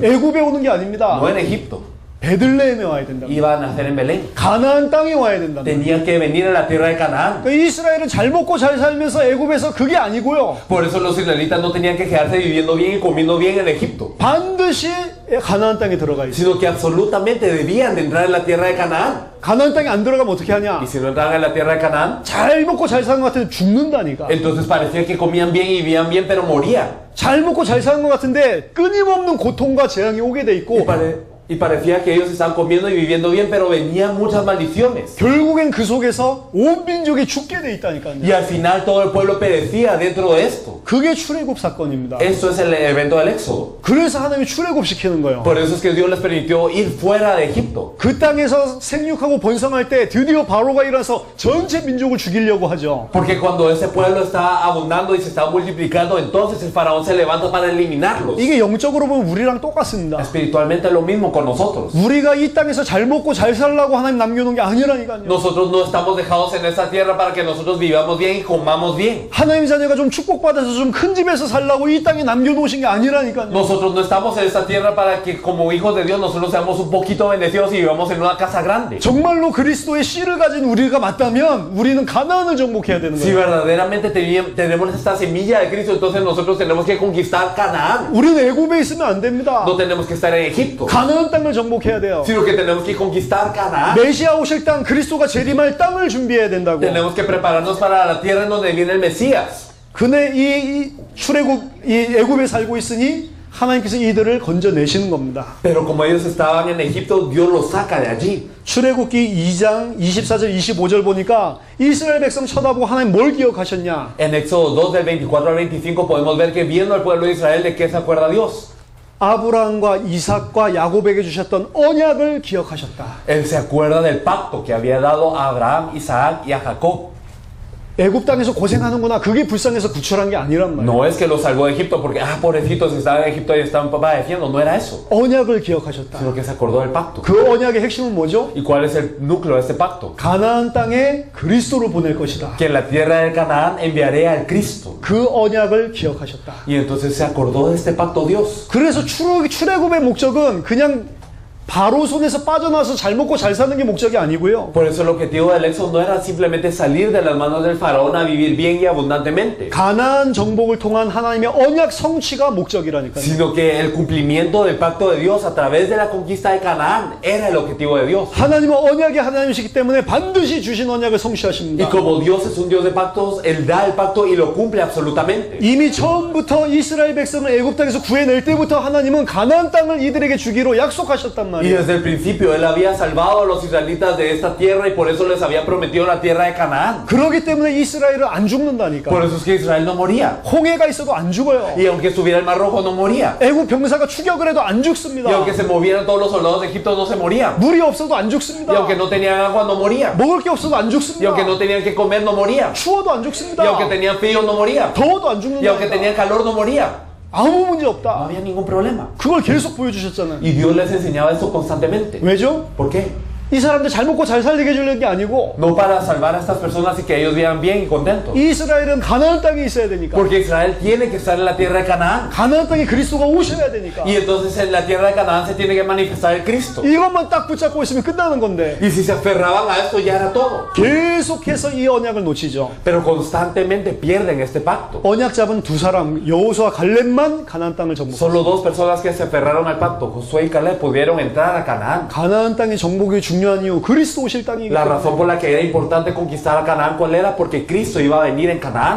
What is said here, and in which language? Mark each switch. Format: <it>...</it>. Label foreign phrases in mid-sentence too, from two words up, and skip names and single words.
<ko>애굽에 오는 게 아닙니다.</ko> <es>No en Egipto.</es> <ko>베들레헴에 와야 된다.</ko> <es>Iba a nacer en Belén.</es> <ko>가나안 땅에 와야 된다.</ko> <es>Tenían que venir a la tierra de Canaán.</es> <ko>그러니까 이스라엘은 잘 먹고 잘 살면서 애굽에서 그게 아니고요.</ko> <es>Por eso los israelitas no tenían que quedarse viviendo bien y comiendo bien en Egipto,</es> <ko>반드시 가나안 땅에 들어가 있어요.</ko> <es>sino que absolutamente debían de entrar en la tierra de Canaán.</es> <ko>가나안 땅에 안 들어가면 어떻게 하냐?</ko> <es>Y si no entraban en la tierra de Canaán,</es> <ko>잘 먹고 잘 사는 것 같은데 죽는다니까.</ko> <es>entonces parecía que comían bien y vivían bien, pero morían.</es> <ko>잘 먹고 잘 사는 것 같은데 끊임없는 고통과 재앙이 오게 돼 있고</ko> <es>Y parecía que ellos estaban comiendo y viviendo bien, pero venían muchas maldiciones.</es> <ko>결국엔 그 속에서 온 민족이 죽게 돼 있다니까요.</ko> <es>Y al final todo el pueblo perecía dentro de esto.</es> <ko>그게 출애굽 사건입니다.</ko> <es>Esto es el evento del Éxodo.</es> <ko>그래서 하나님이 출애굽 시키는 거예요.</ko> <es>Por eso es que Dios les permitió ir fuera de Egipto.</es> <ko>그 땅에서 생육하고 번성할 때 드디어 바로가 일어나서 전체 민족을 죽이려고 하죠.</ko> <es>Porque cuando ese pueblo está abundando y se está multiplicando, entonces el faraón se levanta para eliminarlos.</es> <ko>이게 영적으로 보면 우리랑 똑같습니다.</ko> <es>Espiritualmente es lo mismo con nosotros.</es> <ko>우리가 이 땅에서 잘 먹고 잘 살라고 하나님 남겨놓은 게 아니라니까요.</ko> <es>Nosotros no estamos dejados en esta tierra para que nosotros vivamos bien y comamos bien.</es> <ko>하나님 자녀가 좀 축복받아서 좀 큰 집에서 살라고 이 땅에 남겨놓으신 게 아니라니까요.</ko> <es>Nosotros no estamos en esta tierra para que como hijos de Dios nosotros seamos un poquito bendecidos y vivamos en una casa grande.</es> <ko>정말로 그리스도의 씨를 가진 우리가 맞다면 우리는 가나안을 정복해야 되는</ko> <es>Si</es> <ko>거예요.</ko> <es>verdaderamente tenemos esta semilla de Cristo, entonces nosotros tenemos que conquistar Canaán.</es> <ko>우리는 애굽에 있으면 안 됩니다.</ko> <es>No tenemos que estar en Egipto,</es> <ko>가나안 땅을 정복해야 돼요.</ko> <es>sino que tenemos que conquistar Canaán.</es> <ko>메시아 오실 땅, 그리스도가 재림할 땅을 준비해야 된다고.</ko> <es>Tenemos que prepararnos para la tierra en donde viene el Mesías.</es> <ko>그네 이 출애굽 이 애굽에 살고 있으니 하나님께서 이들을 건져내시는 겁니다.</ko> <es>Pero como ellos estaban en Egipto, Dios los saca de allí.</es> <ko>출애굽기 2장 24절 25절 보니까 이스라엘 백성 쳐다보고 하나님 뭘 기억하셨냐?</ko> <es>En Éxodo 2 del 24 al 25 podemos ver que viendo al pueblo de Israel de qué se acuerda Dios.</es> <ko>아브라함과 이삭과 야곱에게 주셨던 언약을 기억하셨다.</ko> <es>Él se acuerda del pacto que había dado a Abraham, Isaac y a Jacob.</es> <ko>애굽 땅에서 고생하는구나. 그게 불쌍해서 구출한 게 아니란 말이에요.</ko> <es>No es que los salvó de Egipto porque, pobrecitos, estaban en Egipto y estaban padeciendo. No era eso.</es> <ko>언약을 기억하셨다.</ko> <es>Sino que se acordó del pacto.</es> <ko>그 언약의 핵심은 뭐죠?</ko> <es>¿Y cuál es el núcleo de este pacto?</es> <ko>가나안 땅에 그리스도를 보낼 것이다.</ko> <es>Que en la tierra de Canaán enviaré al Cristo.</es> <ko>그 언약을 기억하셨다.</ko> <es>Y entonces se acordó de este pacto Dios.</es> <ko>그래서 출애굽의 목적은 그냥 바로 손에서 빠져나와서 잘 먹고 잘 사는 게 목적이 아니고요.</ko> <es>Por eso el objetivo del Éxodo no era simplemente salir de las manos del faraón a vivir bien y abundantemente,</es> <ko>가나안 정복을 통한 하나님의 언약 성취가 목적이라니까요.</ko> <es>sino que el cumplimiento del pacto de Dios a través de la conquista de Canaán era el objetivo de Dios.</es> <ko>하나님은 언약의 하나님이시기 때문에 반드시 주신 언약을</ko> <es>Y</es> <ko>성취하십니다.</ko> <es>como Dios es un Dios de pactos, Él da el pacto y lo cumple absolutamente.</es> <ko>이미 처음부터 이스라엘 백성을 애굽 땅에서 구해낼 때부터 하나님은 가나안 땅을 이들에게 주기로 약속하셨단</ko> <es>Y</es> <ko>말이에요.</ko> <es>desde el principio Él había salvado a los israelitas de esta tierra y por eso les había prometido la tierra de Canaán.</es> <ko>그렇기 때문에 이스라엘은 안 죽는다니까.</ko> <es>Por eso es que Israel no moría.</es> <ko>홍해가 있어도 안 죽어요.</ko> <es>Y aunque estuviera el Mar Rojo no moría.</es> <ko>애굽 병사가 추격을 해도 안</ko> <es>Y</es> <ko>죽습니다.</ko> <es>aunque se movieran todos los soldados de Egipto no se morían.</es> <ko>물이 없어도 안</ko> <es>Y</es> <ko>죽습니다.</ko> <es>aunque no tenían agua no morían.</es> <ko>먹을 게 없어도 안</ko> <es>Y</es> <ko>죽습니다.</ko> <es>aunque no tenían que comer no morían.</es> <ko>추워도 안</ko> <es>Y</es> <ko>죽습니다.</ko> <es>aunque tenían frío no morían.</es> <ko>더워도 안</ko> <es>Y aunque</es> <ko>죽는다.</ko> <es>tenían calor no morían.</es> <ko>아무 문제</ko> <es>No</es> <ko>없다.</ko> <es>había ningún problema.</es> <ko>그걸 계속 보여주셨잖아요.</ko> <es>Y Dios les enseñaba esto constantemente.</es> <ko>왜죠?</ko> <es>¿Por qué?</es> <ko>이 사람들 잘 먹고 잘 살게 해주려는 게 아니고</ko> <es>No para salvar a estas personas y que ellos vivan bien y contentos.</es> <ko>이스라엘은 가나안 땅에 있어야 되니까.</ko> <es>Porque Israel tiene que estar en la tierra de Canaán.</es> <ko>가나안 땅에 그리스도가 오셔야 되니까.</ko> <es>Y entonces en la tierra de Canaán se tiene que manifestar el Cristo.</es> <ko>이것만 딱 붙잡고 있으면 끝나는 건데</ko> <es>Y si se aferraban a esto ya era todo.</es> <ko>계속해서 이 언약을 놓치죠.</ko> <es>Pero constantemente pierden este pacto.</es> <ko>언약 잡은 두 사람 여호수아 갈렙만 가나안 땅을 정복했어요.</ko> <es>Solo dos personas que se aferraron al pacto, Josué y Caleb, pudieron entrar a Canaán.</es> <ko>가나안 땅의 정복이 중요한 이유 그리스도 오실 땅이기</ko> <es>La</es> <ko>때문에.</ko> <es>razón por la que era importante conquistar a Canaán, ¿cuál era? Porque Cristo iba a venir en Canaán.</es>